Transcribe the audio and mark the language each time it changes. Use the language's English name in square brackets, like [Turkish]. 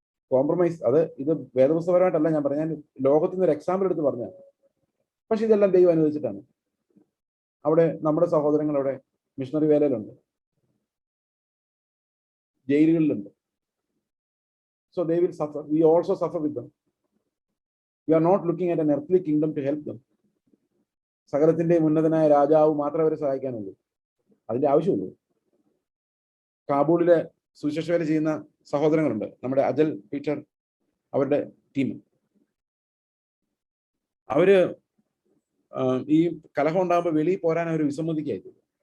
[Malayalam] Compromise, ഇത് വേദപുസ്തകപരമായിട്ടല്ല ഞാൻ പറഞ്ഞ, ഞാൻ ലോകത്തിൽ നിന്ന് ഒരു എക്സാമ്പിൾ എടുത്ത് പറഞ്ഞ. പക്ഷെ ഇതെല്ലാം ദൈവം അനുവദിച്ചിട്ടാണ്. അവിടെ നമ്മുടെ സഹോദരങ്ങൾ അവിടെ missionary വേലയിലുണ്ട്, ജയിലുകളിലുണ്ട്. [English] So they will suffer. We also suffer with them. We are not looking at an earthly kingdom to help them. [Malayalam] സകലത്തിന്റെ ഉന്നതനായ രാജാവ് മാത്രമേ അവരെ സഹായിക്കാനുള്ളൂ. അതിന്റെ ആവശ്യമുള്ളൂ. കാബൂളിലെ സുവിശേഷ വേല ചെയ്യുന്ന സഹോദരങ്ങളുണ്ട്, നമ്മുടെ അജൽ പീറ്റർ, അവരുടെ ടീം. അവര് ഈ കലഹം ഉണ്ടാകുമ്പോൾ വെളിയിൽ പോരാൻ അവർ വിസമ്മതിക്കായിരുന്നു.